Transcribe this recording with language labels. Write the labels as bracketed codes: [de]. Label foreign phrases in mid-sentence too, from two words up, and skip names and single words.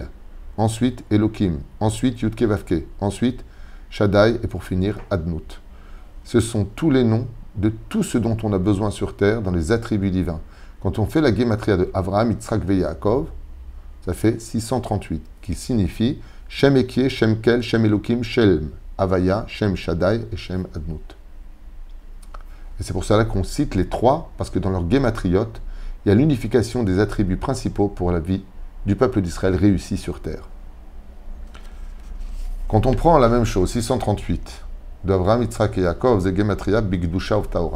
[fr] Ensuite, Elohim. Ensuite, Yudke, Vavke. Ensuite, Shaddai. Et pour finir, Adnout. Ce sont tous les noms de tout ce dont on a besoin sur terre dans les attributs divins. Quand on fait la gématria de Avraham, Yitzhak et Yaakov, ça fait 638, qui signifie [he] שם אהיה, שם קל, שם אלהים, שם הויה, שם שדי [fr] et [he] שם אדנות. [fr] Et c'est pour cela qu'on cite les trois, parce que dans leur gématriote, il y a l'unification des attributs principaux pour la vie du peuple d'Israël réussi sur terre. Quand on prend la même chose, 638, d'Avraham, Yitzhak et Yaakov, c'est gématria [he] בקדושה ובטהרה.